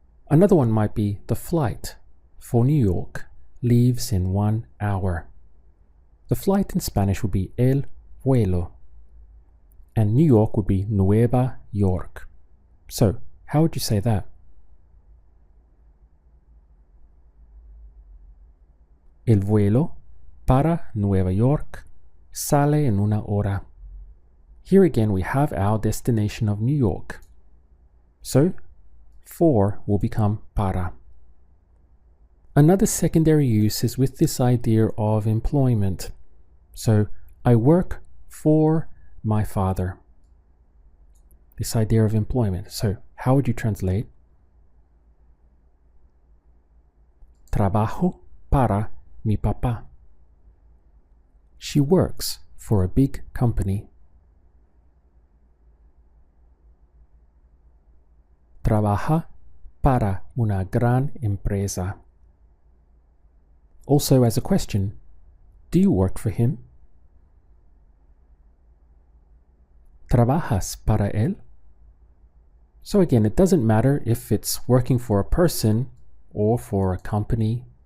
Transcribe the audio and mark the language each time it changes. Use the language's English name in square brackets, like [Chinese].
[English] Another one might be the flight for New York leaves in 1 hour. The flight in Spanish would be el vuelo, and New York would be Nueva York. So, how would you say that? [Spanish] El vuelo para Nueva York sale en 1 hora. [English] Here again we have our destination of New York. So, for will become para. Another secondary use is with this idea of employment. So, I work for my father. This idea of employment. So, how would you translate? [Spanish] Trabajo para mi papá. [English] She works for a big company. [Spanish] Trabaja para una gran empresa. [English] Also as a question, do you work for him? [Spanish] ¿Trabajas para él? [English] So again, it doesn't matter if it's working for a person or for a company.